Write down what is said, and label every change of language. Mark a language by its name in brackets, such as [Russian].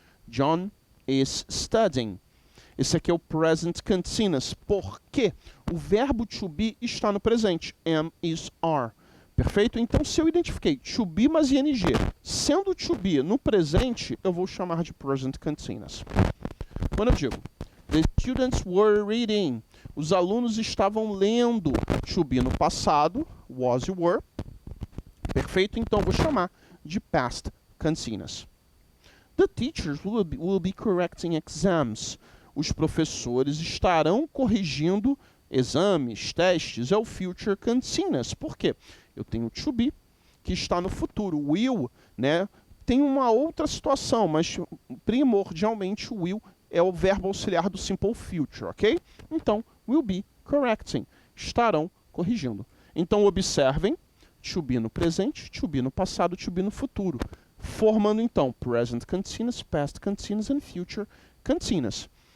[English] John is studying. [Portuguese] Esse aqui é o present continuous, porque o verbo to be está no presente. Am, is, are. Perfeito? Então, se eu identifiquei to be mais ing, sendo to be no presente, eu vou chamar de present continuous. Quando eu digo [English] The students were reading. [Portuguese] Os alunos estavam lendo. To be no passado, was e were. Perfeito? Então vou chamar de [English] past continuous. The teachers will be correcting exams. [Portuguese] Os professores estarão corrigindo exames, testes. É o future continuous. Por quê? Eu tenho to be, que está no futuro. Will, né? Tem uma outra situação, mas primordialmente o will é o verbo auxiliar do simple future, ok? Então, [English] will be correcting. [Portuguese] Estarão corrigindo. Então, observem, to be no presente, to be no passado, to be no futuro. Formando, então, present continuous, past continuous and future continuous.